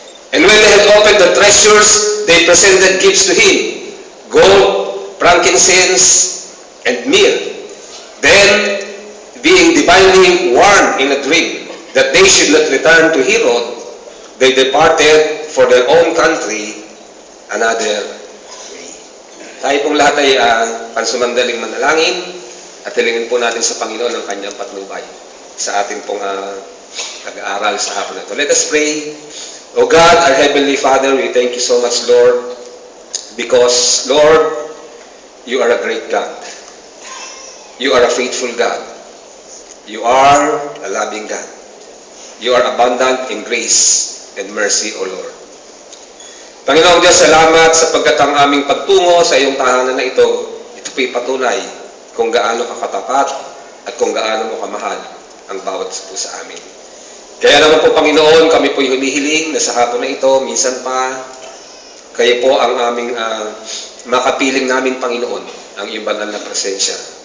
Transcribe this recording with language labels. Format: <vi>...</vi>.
<en>And when they had opened the treasures, they presented gifts to him, gold, frankincense, and myrrh. Then, being divinely warned in a dream that they should not return to Herod, they departed for their own country another way.</en> <tl>Tayo pong lahat ay pansumandaling manalangin at hilingin po natin sa Panginoon ang kanyang patnubay sa ating pong pag-aaral sa hapon na ito.</tl> <en>Let us pray. O God, our Heavenly Father, we thank you so much, Lord, because, Lord, you are a great God. You are a faithful God. You are a loving God. You are abundant in grace and mercy, O Lord.</en> <tl>Panginoong Diyos, salamat sapagkat ang aming pagtungo sa iyong tahanan na ito po'y patunay kung gaano ka katapat at kung gaano mo kamahal ang bawat po sa amin. Kaya naman po, Panginoon, kami po'y humihiling na sa hapon na ito, minsan pa, kayo po ang aming makapiling namin, Panginoon, ang iyong banal na presensya.</tl>